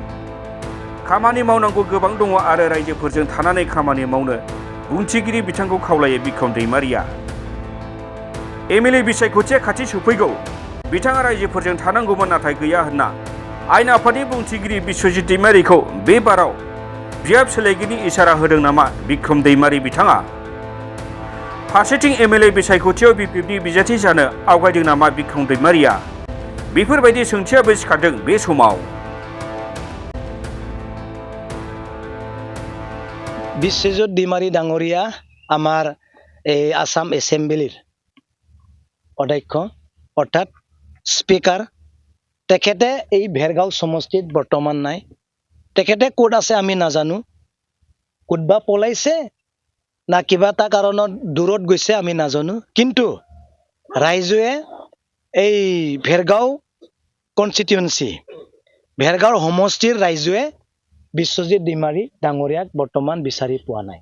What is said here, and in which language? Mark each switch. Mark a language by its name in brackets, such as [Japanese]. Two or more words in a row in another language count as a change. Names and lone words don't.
[Bodo] खामानि मावनांगौ गोबां दङ आरो रायजोफोरजों थानानै खामानि मावनो बुंथिगिरि बिथांखौ खावलायो बिक्रम दैमारिया MLA बिसायख'थिया खाथि सफैगौ बिथाङा रायजोफोरजों थानांगौमोन नाथाय गैया होनना आयेन आफादनि बुंथिगिरि बिश्वजित दैमारिखौ बे बाराव बियाब सोलायगिरिनि इसारा होदों नामा बिक्रम दैमारि बिथाङा फारसेथिं MLA बिसायख'थियाव BPFनि बिजाथि जानो आवगायदों नामा बिक्रम दैमारिया बेफोरबायदि सोंथियाबो सिखारदों बे समाव [Assamese] बिश्वजित दैमारि डाঙरिया आमार এই আসাম এসেম্বলিৰ অধ্যক্ষ অৰ্থাৎ স্পিকাৰ তেখেতে এই ভেৰগাঁও সমষ্টিত বৰ্তমান নাই তেখেতে কোড আছে আমি নাজানো কোডবা পলাইছে না কিবা তা কাৰণত দূৰত গৈছে আমি নাজানো কিন্তু ৰাইজে এই ভেৰগাঁও কনস্টিটিউয়েন্সি ভেৰগাঁও সমষ্টিৰ ৰাইজে বিশ্বজিৎ दैमारि ডাঙৰীয়াক বৰ্তমান বিচাৰি পোৱা নাই